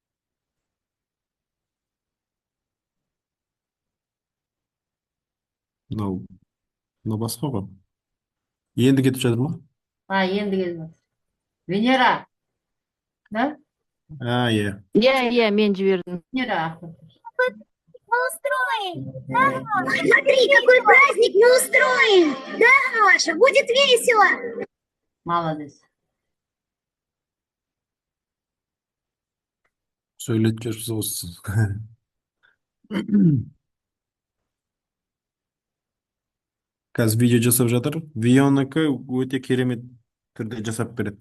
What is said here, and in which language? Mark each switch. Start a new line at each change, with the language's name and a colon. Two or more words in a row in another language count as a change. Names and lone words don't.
Kazakh: Мынау басқа ғой. Енді кетіп жатыр ма? Енді келіп жатыр. Венера. Да? Иә, мен жібердім. Венера.
Russian: Смотри, какой праздник мы устроим! Да, Маша, будет весело! Молодец.
Kazakh: Сөйлетіп жүрсіз осы. Қазір видео жасап жатыр. Видеоныкі өте керемет түрде жасап береді.